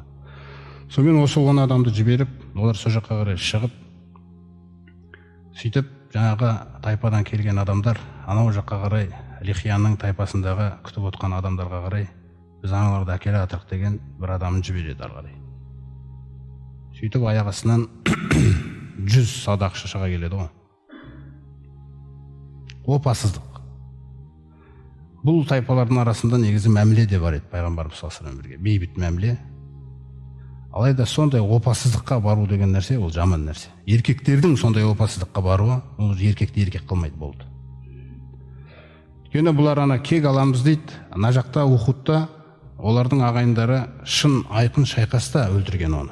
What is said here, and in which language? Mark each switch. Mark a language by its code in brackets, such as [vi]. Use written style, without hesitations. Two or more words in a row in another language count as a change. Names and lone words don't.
[kk] Сонымен осы 10 адамды жіберіп, олар сол жаққа қарай шығып, сөйтіп жаңағы тайпадан келген адамдар анау жаққа қарай, Лихияның тайпасындағы күтіп отқан адамдарға қарай, біз аналарды әкеле жатырық деген бір адамын жібереді ары қарай. Сөйтіп аяқ астынан 100 садақ шашаға келеді ғой. Опасыздық. Бұл тайпалардың арасында негізі мәміле де бар еді, пайғамбарымыз [ar] صلى الله عليه وسلم [kk] бірге, бейбіт мәміле. Алайда сондай опасыздыққа бару деген нәрсе ол жаман нәрсе. Еркектердің сондай опасыздыққа баруы, ол еркекті еркек қылмайды болды. Өйткені бұлар ана кек аламыз дейді, ана жақта Ухудта олардың ағайындары шын айқын шайқаста өлтірген оны.